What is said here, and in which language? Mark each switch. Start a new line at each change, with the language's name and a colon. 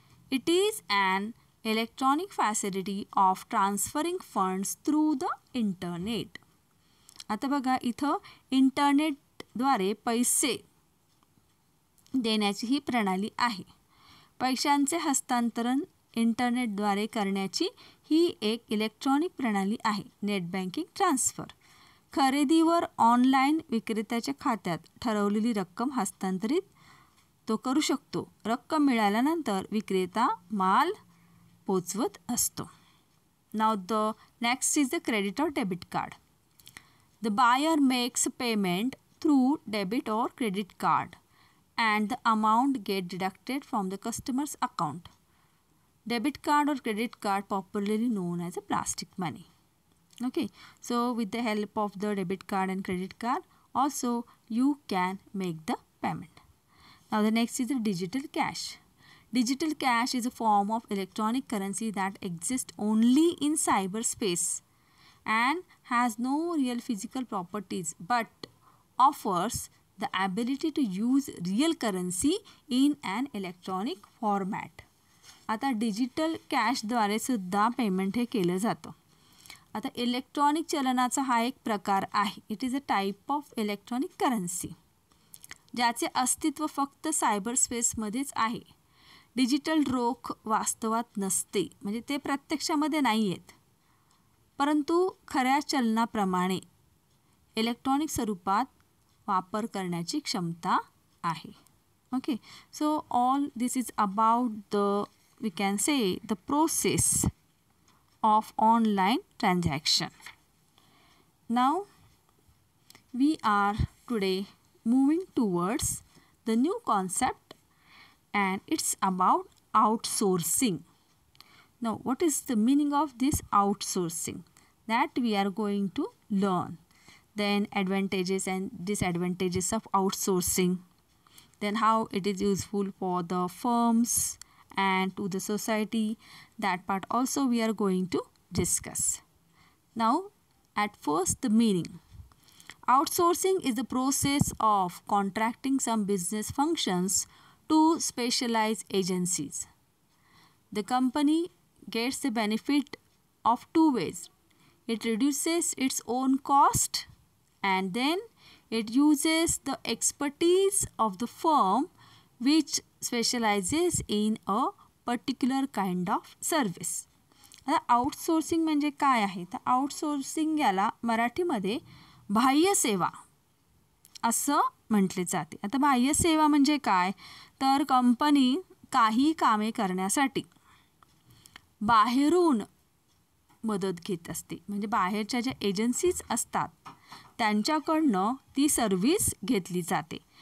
English: It is an electronic facility of transferring funds through the internet.
Marathi: आता बघा इथं इंटरनेटद्वारे पैसे देण्याची ही प्रणाली आहे. पैशांचे हस्तांतरण इंटरनेटद्वारे करण्याची ही एक इलेक्ट्रॉनिक प्रणाली आहे. Net banking transfer. खरेदीवर ऑनलाईन विक्रेत्याच्या खात्यात ठरवलेली रक्कम हस्तांतरित तो करू शकतो. रक्कम मिळाल्यानंतर विक्रेता माल पोचवत असतो.
English: Now the next is the credit or debit card. The buyer makes payment through debit or credit card and the amount get deducted from the customer's account. Debit card or credit card popularly known as a plastic money. Okay, so with the help of the debit card and credit card also you can make the payment. Now the next is the digital cash. Digital cash is a form of electronic currency that exists only in cyberspace and has no real physical properties but offers the ability to use real currency in an electronic format.
Marathi: आता digital कॅशद्वारे सुद्धा payment हे केलं जातं. आता electronic चलनाचा हा एक प्रकार आहे.
English: it is a type of electronic currency
Marathi: ज्याचे अस्तित्व फक्त सायबर स्पेसमध्येच आहे. डिजिटल रोख वास्तवात नसते, म्हणजे ते प्रत्यक्षामध्ये नाही आहेत, परंतु खऱ्या चलनाप्रमाणे इलेक्ट्रॉनिक स्वरूपात वापर करण्याची क्षमता आहे.
English: Okay, so all this is about the we can say the process of online transaction. Now we are today moving towards the new concept and it's about outsourcing. Now what is the meaning of this outsourcing? That we are going to learn. Then advantages and disadvantages of outsourcing, then how it is useful for the firms and to the society. That part also we are going to discuss. Now at first the meaning. Outsourcing is the process of contracting some business functions to specialized agencies. The company gets the benefit of two ways. It reduces its own cost and then it uses the expertise of the firm which specializes in a particular kind of service.
Marathi: आता outsourcing म्हणजे काय आहे? तर outsourcing याला मराठीमध्ये बाह्य सेवा असं म्हटले जाते. आता बाह्य सेवा म्हणजे काय? तर कंपनी काही कामे करण्यासाठी बाहेरून मदत घेत असते, म्हणजे बाहेरच्या ज्या एजन्सीज असतात त्यांच्याकडनं ती सर्व्हिस घेतली जाते.